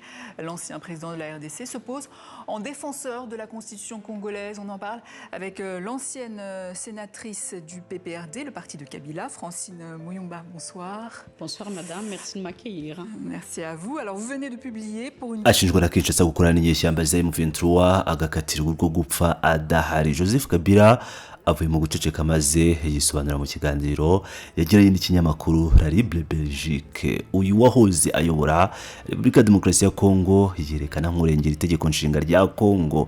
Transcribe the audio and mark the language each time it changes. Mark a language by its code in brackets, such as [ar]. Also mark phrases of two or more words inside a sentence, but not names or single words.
[fr] L'ancien président de la RDC se pose en défenseur de la Constitution congolaise. On en parle avec l'ancienne sénatrice du PPRD, le parti de Kabila, Francine Muyumba. Bonsoir. Bonsoir madame, merci de m'accueillir. Merci à vous. Alors vous venez de publier pour une... [rw] ashinjwa na Kinshasa gukorana n'inyeshyamba za M23 agakatirwa urwo gupfa adahari. Joseph Kabila avuye mu guceceka maze yisobanura mu kiganiro yagiranye n'ikinyamakuru La Libre Belgique. Uyu wahoze ayobora Repubulika ya Demokarasi ya Kongo yerekana nk'urengera itegeko nshinga rya Kongo.